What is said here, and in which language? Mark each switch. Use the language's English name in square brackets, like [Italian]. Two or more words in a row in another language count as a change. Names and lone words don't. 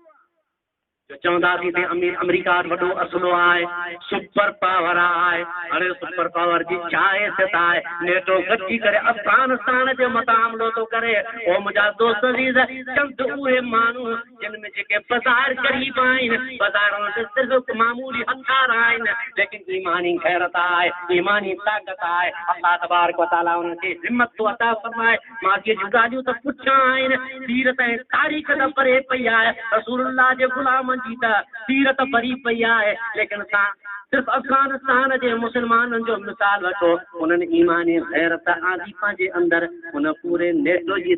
[Sindhi] चवंदासीं त अमेरिका वॾो असलो आहे [English] super power [Sindhi] आहे हाणे [English] super power [Sindhi] जी छा हैसियत आहे नेटो गॾिजी करे अफगानिस्तान जे मथां हमलो थो करे ओ मुंहिंजा दोस्त अज़ीज़ चंद उहे माण्हू जिन में जेके बाज़ार ग़रीब आहिनि बाज़ार में सिर्फ़ मामूली हथियार आहिनि लेकिन ईमानी गैरत आहे ईमानी ताक़त आहे अल्लाह तबारक व तआला उन्हनि खे हिम्मत थो अता फरमाए माॻीअ जूं ॻाल्हियूं त पुठियां आहिनि सीरत ऐं तारीख़ त परे पई आहे रसूलुल्लाह जे ग़ुलामनि जी त सीरत भरी पई आहे लेकिन असां सिर्फ़ अफगानिस्तान जे मुसलमाननि जो मिसाल वठो उन्हनि ईमानी गैरत आंदी पंहिंजे अंदरि उन पूरे नेटो जी